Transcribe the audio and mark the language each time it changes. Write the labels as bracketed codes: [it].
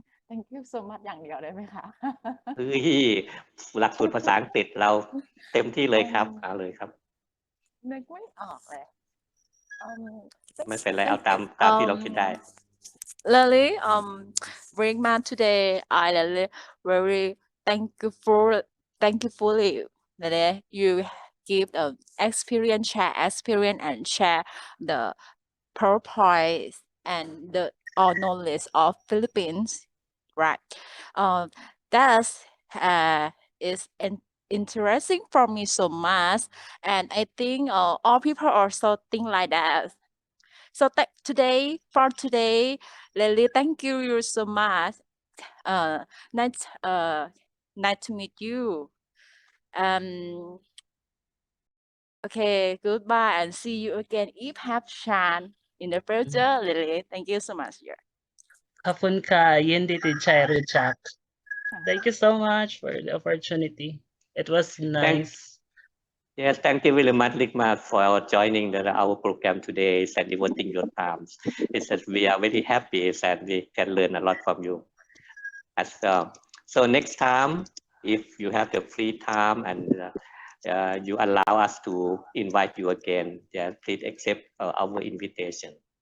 [en] Thank you so much [th] อย่างเดียวได้ไหมคะ เฮ้ยหลักสูตรภาษาอังกฤษเราเต็มที่เลยครับเอาเลยครับ นึกไม่ออกเลย ไม่เป็นไรเอาตามที่เราคิดได้ [en] Lily, Ricmar, today I really very thankfully that you give share experience and share the PowerPoint and the all knowledge of Philippines, right? That is interesting for me so much, and I think all people also think like that. So today, Lily, thank you so much. Nice, nice to meet you. Okay, goodbye and see you again if have chance in the future, Lily. Thank you so much. Yeah. [th] ขอบคุณค่ะยินดีที่ได้รู้จัก [en] Thank you so much for the opportunity. It was nice. Yes, thank you very much, Ricmar, for joining our program today and devoting your time. It's that we are very happy that we can learn a lot from you as well. So next time, if you have the free time and you allow us to invite you again, please accept our invitation.